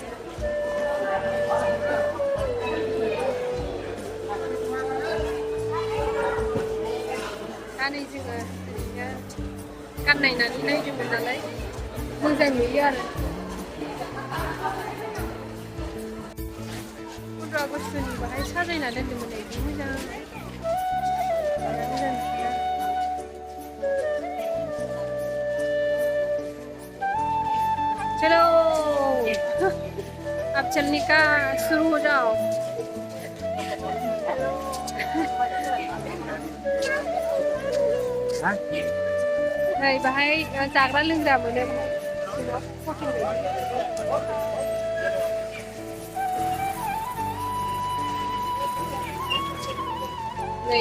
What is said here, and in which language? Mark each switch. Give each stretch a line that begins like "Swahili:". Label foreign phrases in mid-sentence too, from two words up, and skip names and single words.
Bodo: दा नै जोङो ओरैनो गाननायनानै नायदोंमोन नालाय मोजां नुयो आरो 15 आगस्टनि बाहाय साजायना दोन्दोंमोन नै मोजां
Hindi: चलो अब चलने का शुरू हो जाओ
Bodo: नै बाहाय जाग्रा लोंग्रा मोनो नै